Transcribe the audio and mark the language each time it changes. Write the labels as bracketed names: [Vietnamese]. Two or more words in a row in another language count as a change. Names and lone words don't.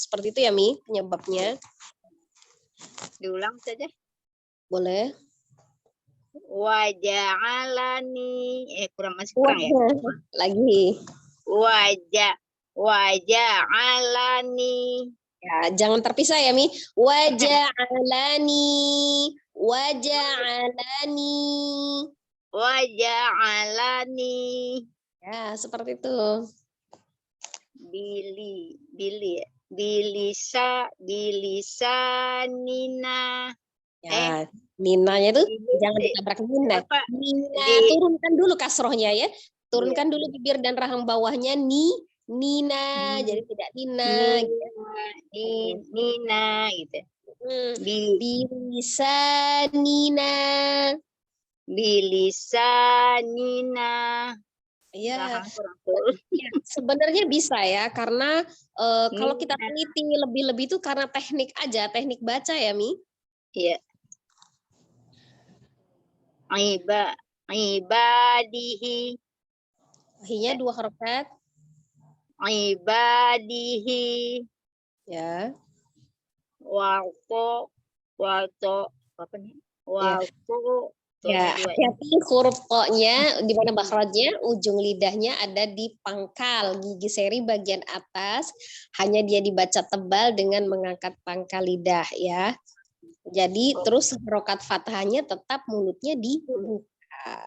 [Indonesian] Seperti itu ya Mi penyebabnya. Diulang saja. Boleh. Waja'alani. Masih kurang ya. Lagi. Waja'alani. Ya, jangan terpisah ya Mi. Waja'alani. Waja'alani. Waja'alani. Ya, seperti itu. Bilisanina. Ya, Ninanya itu jangan ditabrak Nina. Apa? Nina, turunkan dulu kasrohnya ya. Turunkan dulu bibir dan rahang bawahnya Nina. Jadi tidak Nina. Nina gitu. Bilisanina. Bilisanina. Ya, sebenarnya bisa ya, karena kalau kita teliti lebih-lebih itu karena teknik aja, teknik baca ya Mi. Iya. Ibadihi. Hinya 2 harokat. Ibadihi. Ya. Wato apa nih? Wato. Ya, hati huruf ko-nya di mana makhrajnya, ujung lidahnya ada di pangkal gigi seri bagian atas, hanya dia dibaca tebal dengan mengangkat pangkal lidah ya. Jadi terus harokat fathahnya tetap mulutnya dibuka.